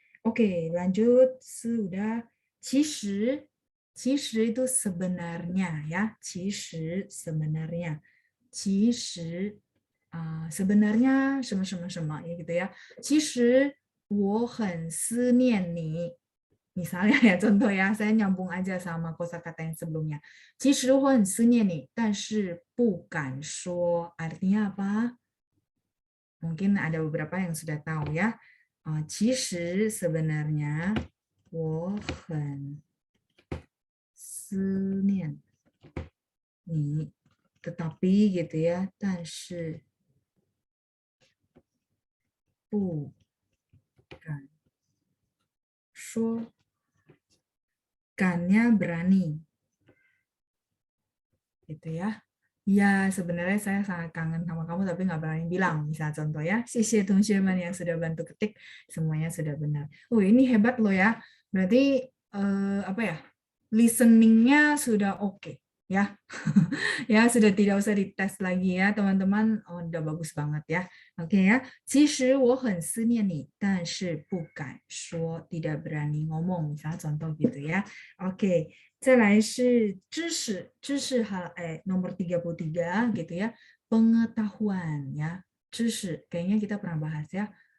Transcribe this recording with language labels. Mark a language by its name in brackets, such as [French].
[Indonesian] Oke, lanjut sudah. 其实itu sebenarnya ya, 其实 sebenarnya, 其实sebenarnya 什么什么什么ya gitu ya. [Chinese] 其实我很思念你。 [Indonesian] Misalnya ya contoh ya, saya nyambung aja sama kosakata yang sebelumnya. [Chinese] 其实我很思念你，但是不敢说 [Indonesian] artinya apa? Mungkin ada beberapa yang sudah tahu ya. [Chinese] 其实 sebenarnya 我很思念你， [Indonesian] tetapi gitu ya, [Chinese] 但是不敢说。 [Indonesian] Kannya berani, gitu ya. Ya, sebenarnya saya sangat kangen sama kamu, tapi nggak berani bilang. Misal contoh ya, [Chinese] 谢谢同学们 [Indonesian] yang sudah bantu ketik, semuanya sudah benar. Ini hebat loh ya. Berarti apa ya? Listeningnya sudah oke, ya. Ya, sudah tidak usah dites lagi ya, teman-teman. Udah bagus banget ya. Oke ya. [Chinese] 其实我很思念你，但是不敢说 [Indonesian] tidak berani ngomong. Misalnya contoh gitu ya. Oke, 再来是知识 nomor 33 gitu ya. Pengetahuan ya. 知识 kayaknya kita pernah bahas ya.